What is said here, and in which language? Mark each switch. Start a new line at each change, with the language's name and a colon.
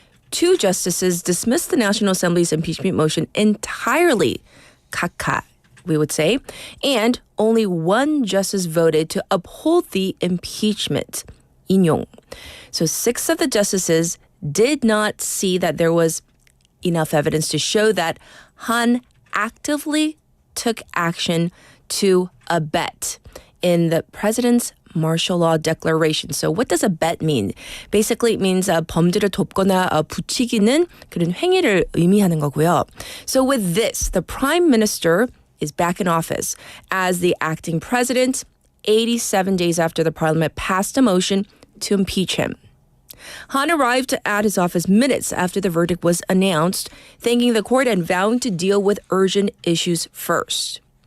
English: 2 justices dismissed the National Assembly's impeachment motion entirely, kakka, we would say, and only 1 justice voted to uphold the impeachment, 인용. So 6 of the justices did not see that there was enough evidence to show that Han actively took action to abet in the president's martial law declaration. So what does abet mean? Basically it means
Korean: 범죄를 돕거나 부추기는 그런 행위를 의미하는 거고요.
English: So with this, the prime minister is back in office as the acting president 87 days after the parliament passed a motion to impeach him. Han arrived at his office minutes after the verdict was announced, thanking the court and vowing to deal with urgent issues first.